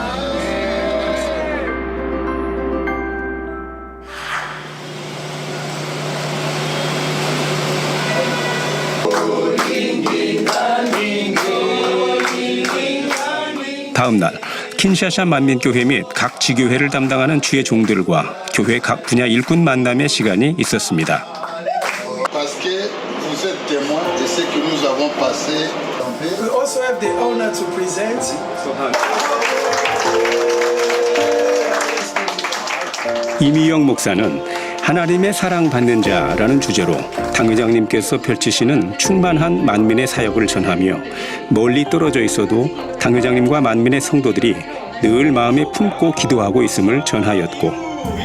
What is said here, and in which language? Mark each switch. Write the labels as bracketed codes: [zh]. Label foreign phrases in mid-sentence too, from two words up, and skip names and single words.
[ko] 다음 날 킨샤사 만민교회 및 각 지교회를 담당하는 주의 종들과 교회 각 분야 일꾼 만남의 시간이 있었습니다. [fr] Parce que vous êtes témoin de ce que nous avons passé. [en] We also have the honor to present [ko] 이미영 목사는 하나님의 사랑받는 자라는 주제로 당회장님께서 펼치시는 충만한 만민의 사역을 전하며 멀리 떨어져 있어도 당회장님과 만민의 성도들이 늘 마음에 품고 기도하고 있음을 전하였고,